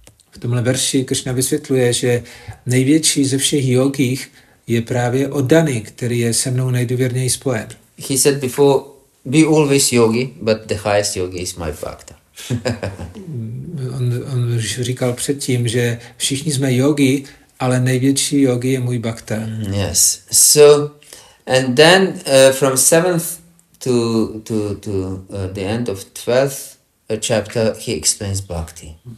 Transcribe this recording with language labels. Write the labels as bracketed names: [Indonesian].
[Czech] V tomhle verši Krishna vysvětluje, že největší ze všech jogích je právě oddaný, který je se mnou nejdůvěrněji spojen. [English] He said before, be always yogi, but the highest yogi is my bhakta. [Czech] on říkal předtím, že všichni jsme jogi, ale největší jogi je můj bhakta. [English] Yes. So, and then from 7th to the end of 12th chapter, he explains bhakti.